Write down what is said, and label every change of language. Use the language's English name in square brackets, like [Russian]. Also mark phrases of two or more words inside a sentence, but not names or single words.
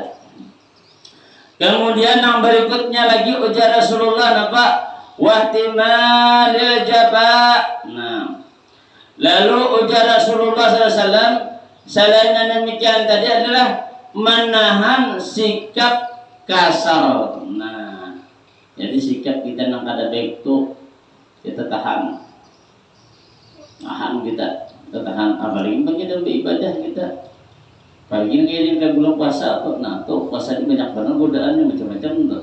[Indonesian] Kemudian yang berikutnya lagi ujar Rasulullah apa? [Arabic] واحتمال الجفاء. [Indonesian] Nah, lalu ujar Rasulullah SAW selain demikian tadi adalah menahan sikap kasar. Nah, jadi sikap kita yang kada baik itu kita tahan kita tahan. Apalagi bagi dalam ibadah kita. Pagi ini kita bulan puasa tuh, nah tuh puasa ini banyak banget godaannya macam-macam tuh.